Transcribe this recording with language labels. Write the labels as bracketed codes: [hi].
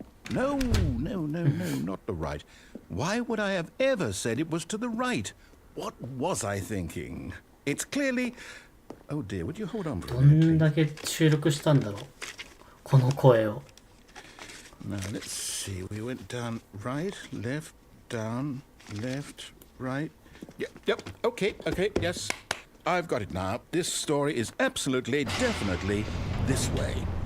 [en] No, not the right. Why would I have ever said it was to the right? What was I thinking? It's clearly... Oh dear, would you hold on for a minute, please? [ja] どんだけ収録したんだろうこの声を。 [en] Now, let's see. We went down, right, left, down, left, right. Yep, okay, yes. I've got it now. This story is absolutely, definitely this way.